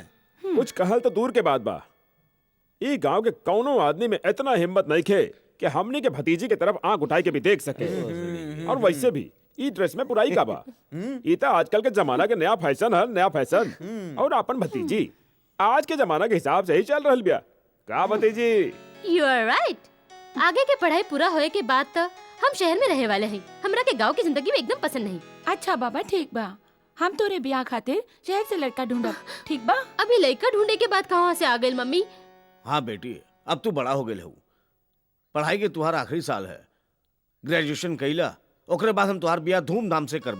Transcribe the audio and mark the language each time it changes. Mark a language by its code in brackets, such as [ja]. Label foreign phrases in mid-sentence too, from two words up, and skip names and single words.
[bho] कुछ कहल तो दूर के बात बा, ई गांव के कौनो आदमी में इतना हिम्मत नहीं खे कि हमनी के भतीजी के तरफ आंख उठाई के भी देख सके। और वैसे भी ई ड्रेस में बुराई का बा। ई तो आजकल के जमाना के नया फैशन है, नया फैशन। और अपन भतीजी आज के जमाना के हिसाब से ही चल रहल बिया। का भतीजी? [en] You are right. [bho] आगे के पढ़ाई पूरा होए के बाद तो हम शहर में रहे वाले हैं। हमरा के गांव की जिंदगी में एकदम पसंद नहीं। अच्छा बाबा ठीक बा, हम तोरे ब्याह खातिर शहर से लड़का ढूंढब, ठीक बा? अभी लड़का ढूंढे के बाद कहाँ से आ गई मम्मी? हाँ बेटी, अब तू बड़ा हो गए हो। पढ़ाई के तुम्हारा आखिरी साल है, ग्रेजुएशन कैला, ओकरे बाद हम तुम्हार ब्याह धूमधाम से करबे।